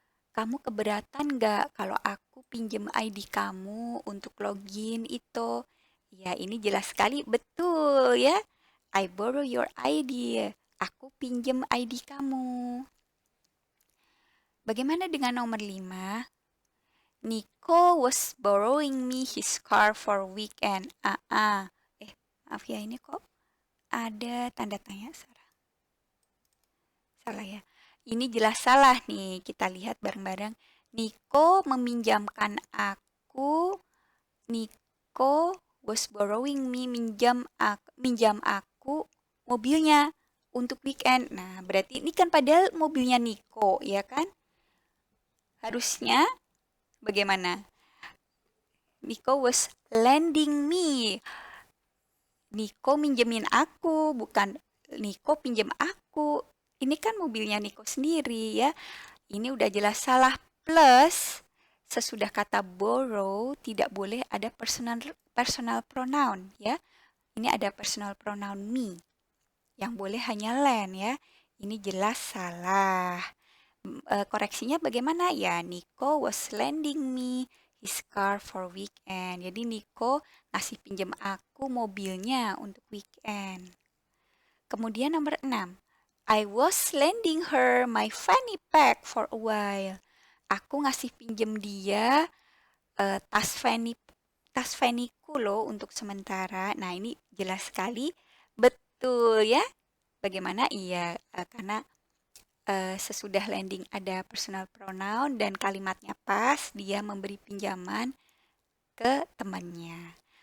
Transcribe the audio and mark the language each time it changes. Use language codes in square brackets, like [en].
[id] Kamu keberatan nggak kalau aku pinjem ID kamu untuk login itu? Ya, ini jelas sekali betul ya. [en] I borrow your ID. [id] Aku pinjem ID kamu. Bagaimana dengan nomor 5? [en] Nico was borrowing me his car for weekend. [id] Maaf ya, ini kok ada tanda tanya. Salah ya. Ini jelas salah nih. Kita lihat bareng-bareng. Nico meminjamkan aku. [en] Nico was borrowing me, [id] minjam aku mobilnya untuk weekend. Nah, berarti ini kan padahal mobilnya Nico, ya kan? Harusnya bagaimana? [en] Nico was lending me. [id] Nico minjemin aku, bukan Nico pinjem aku. Ini kan mobilnya Nico sendiri ya. Ini udah jelas salah. Plus, sesudah kata borrow tidak boleh ada personal pronoun ya. Ini ada personal pronoun me. Yang boleh hanya lend ya. Ini jelas salah. Koreksinya bagaimana ya? [en] Nico was lending me his car for weekend. [id] Jadi Nico ngasih pinjam aku mobilnya untuk weekend. Kemudian nomor 6. [en] I was lending her my fanny pack for a while. [id] Aku ngasih pinjem dia tas fannyku loh untuk sementara. Nah, ini jelas sekali betul ya. Bagaimana? Iya, karena sesudah landing ada personal pronoun dan kalimatnya pas, dia memberi pinjaman ke temannya.